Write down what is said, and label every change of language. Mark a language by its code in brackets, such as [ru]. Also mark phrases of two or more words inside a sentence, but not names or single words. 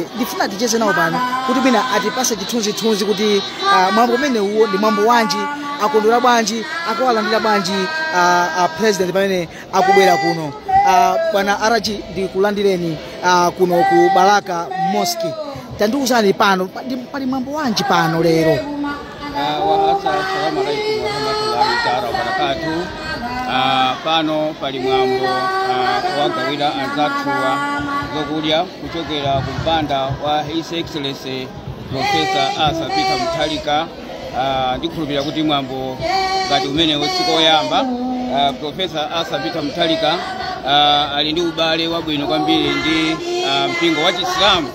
[ny] Ndifuna ticheze nawo pano kuti bwina atipase chithunzithunzi kuti mwambo umene uwo ndi mwambo wanji, akondwera bwanji, akuwalandira bwanji president pamene akubwera kuno. Bwana RG ndikulandireni kuno ku Baraka Mosque. Tandiuzani pano pali mwambo wanji pano lero? [ar] السلام عليكم ورحمة الله تعالى وبركاته. [ny] Pano pali mwambo wagawira anzathuwa zokudya kuchokera ku mpanda wa His Excellency Professor Arthur Peter Mutharika. Ndikhulupirira kuti mwambo ngati umene usikoyamba. Professor Arthur Peter Mutharika ali ndi ubale wabwino kwambiri ndi mpingo wa Chisilamu.